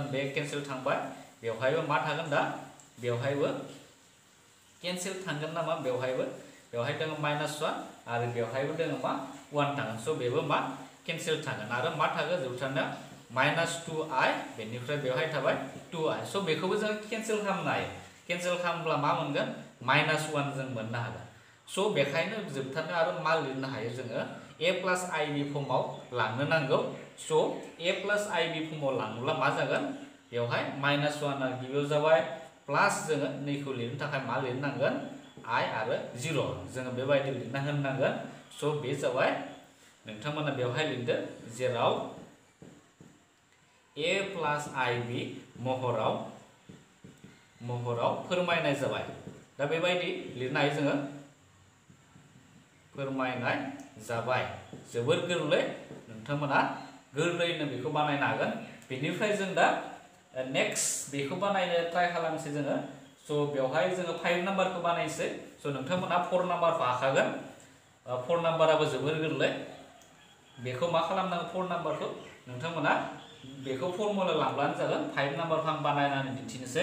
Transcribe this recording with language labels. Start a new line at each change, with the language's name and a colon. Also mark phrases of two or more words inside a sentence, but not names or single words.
Bodo: बे केन्सेल थांबाय बेवहायबो मा थागोन दा बेवहायबो केन्सेल थांगोन नामा बेवहाय दङ
English: minus 1
Bodo: आरो बेवहायबो दङ मा 1 थागोन स' बेबो मा केन्सेल थागोन आरो मा थागोन जोबथारनायाव
English: minus 2i
Bodo: बेनिफ्राय बेवहाय थाबाय 2i स' बेखौबो जों केन्सेल खालामनो हायो केन्सेल खालामब्ला मा मोनगोन
English: minus 1
Bodo: जों मोननो हागोन स' बेखायनो जोबथारनायाव आरो मा लिरनो हायो जोङो
English: a plus i
Bodo: नि फर्माव लांनो नांगौ स'
English: a plus i
Bodo: नि फर्माव लाङोब्ला मा जागोन बेवहाय माइनास 1 आ गिबियाव जाबाय प्लास जोङो नैखौ लिरनो थाखाय मा लिरनांगोन i आरो 0 जोङो बेबायदि लिरना होनांगोन स' बे जाबाय नोंथांमोना बेवहाय लिरदो जेराव
English: a plus ib
Bodo: महराव फोरमायनाय जाबाय दा बेबायदि लिरनो हायो जोङो फोरमायनाय जाबाय जोबोर गोरलै नोंथांमोना गोरलैयैनो बेखौ बानायनो हागोन बेनिफ्राय जों दा नेक्स्ट बेखौ बानायनो ट्राइ खालामनोसै जोङो स' बेवहाय जोङो 5 नाम्बारखौ बानायनोसै स' नोंथांमोना 4 नाम्बारखौ हाखागोन 4 नाम्बाराबो जोबोर गोरलै बेखौ मा खालामनांगौ 4 नाम्बारखौ नोंथांमोना बेखौ फर्मुला लांब्लानो जागोन 5 नाम्बारखौ आं बानायनानै दिन्थिनोसै